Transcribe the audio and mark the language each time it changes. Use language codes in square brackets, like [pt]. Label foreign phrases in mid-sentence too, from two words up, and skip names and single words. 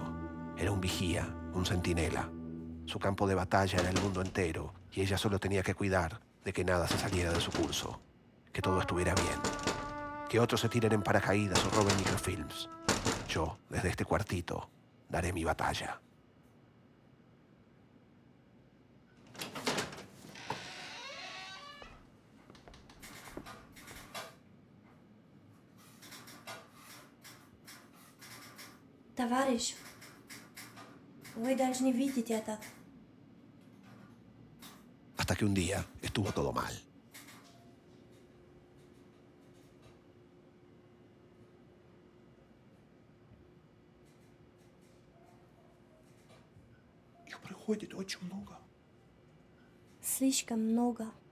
[es] Era un vigía, un centinela. Su campo de batalla era el mundo entero y ella solo tenía que cuidar de que nada se saliera de su curso, que todo estuviera bien, que otros se tiren en paracaídas o roben microfilms. Yo, desde este cuartito, daré mi batalla. [ru] Товарищ, вы должны видеть это. [es] Hasta que un día estuvo todo mal. [ru] Их приходит очень много. Слишком много.